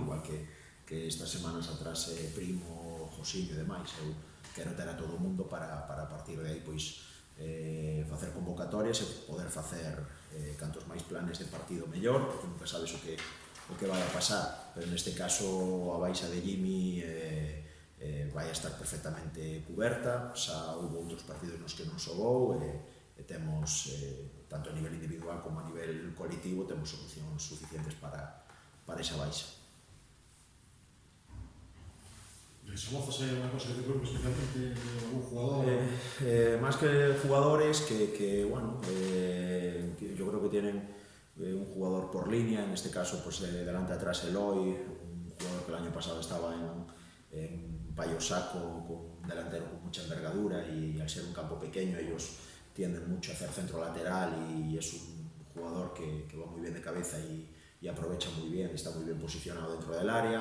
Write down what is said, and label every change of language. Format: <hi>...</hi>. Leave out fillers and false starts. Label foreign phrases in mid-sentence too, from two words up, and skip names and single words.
<gl>Igual que estas semanas atrás Primo, Josiño e demais, eu quero ter a todo o mundo para a partir de aí pois facer convocatorias e poder facer cantos máis planes de partido mellor, porque nunca sabes o que vai a pasar, pero neste caso a baixa de Jimmy vai a estar perfectamente cuberta. Xa houve outros partidos nos que non xogou, e temos, tanto a nivel individual como a nivel colectivo, temos solucións suficientes para esa baixa. Somozas é unha cosa que te preocupa especialmente de algún jugador?</gl> <es>Más que jugadores, bueno, yo creo que tienen un jugador por línea, en este caso, pues delante atrás Eloy, un jugador que el año pasado estaba en Payo Saco, con un delantero con mucha envergadura, y al ser un campo pequeño ellos tienden mucho a hacer centro lateral, y es un jugador que va muy bien de cabeza y aprovecha muy bien, está muy bien posicionado dentro del área.</es>